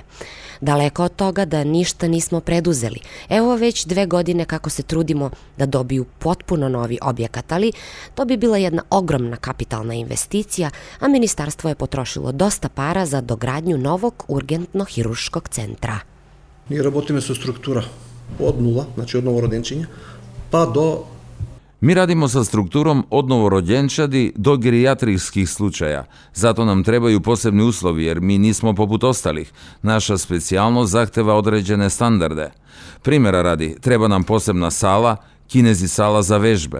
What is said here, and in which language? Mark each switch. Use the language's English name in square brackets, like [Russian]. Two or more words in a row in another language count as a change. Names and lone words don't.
[Serbian] Daleko od toga da ništa nismo preduzeli. Evo već 2 godine kako se trudimo da dobiju potpuno novi objekat, ali to bi bila jedna ogromna kapitalna investicija, a ministarstvo je potrošilo dosta para za dogradnju novog urgentno-hirurškog centra. [Macedonian] Ние работиме со структура од нула, значи од новороденчиња, pa do... [Serbian] Mi radimo sa strukturom od novorođenčadi do gerijatrijskih slučaja. Zato nam trebaju posebni uslovi, jer mi nismo poput ostalih. Naša specijalnost zahteva određene standarde. Primjera radi, treba nam posebna sala, kinezi sala za vežbe.